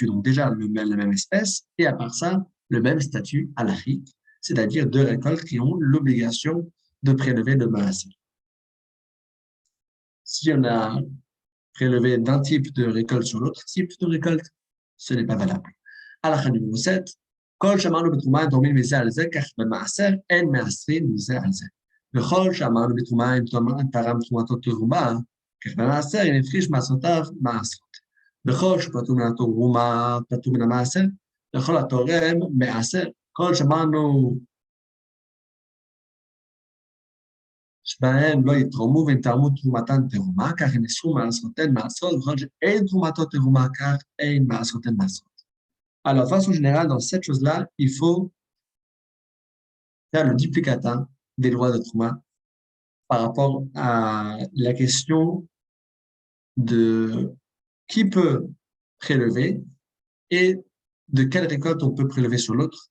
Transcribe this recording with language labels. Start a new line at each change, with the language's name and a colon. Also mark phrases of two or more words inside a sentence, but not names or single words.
French: Donc déjà, la même espèce, et à part ça, le même statut à l'Afrique, c'est-à-dire deux récoltes qui ont l'obligation de prélever le maaser. Si on a prélevé d'un type de récolte sur l'autre type de récolte, ce n'est pas valable. הלכה numéro 7,
Hebrew: כל שאמרנו בתרומה הם תורמים מזה על זה, כך במעשר אין מעשרים מזה על זה. וכל שאמרנו בתרומה הם תרם תרומתו תרומה, כך במעשר אם הפחיש מעשרותיו מעשרות. וכל שפטור מן התרומה פטור מן המעשר, וכל התורם מעשר. כל שאמרנו שבהם לא יתרמו והם תרמו תרומתן תרומה, כך הם יסרו מעשרותיהן מעשרות, וכל שאין תרומתו תרומה, כך אין מעשרותיהן מעשרות.
French: Alors, de façon générale, dans cette chose-là, il faut faire le duplicata des lois de Trouma par rapport à la question de qui peut prélever et de quelle récolte on peut prélever sur l'autre.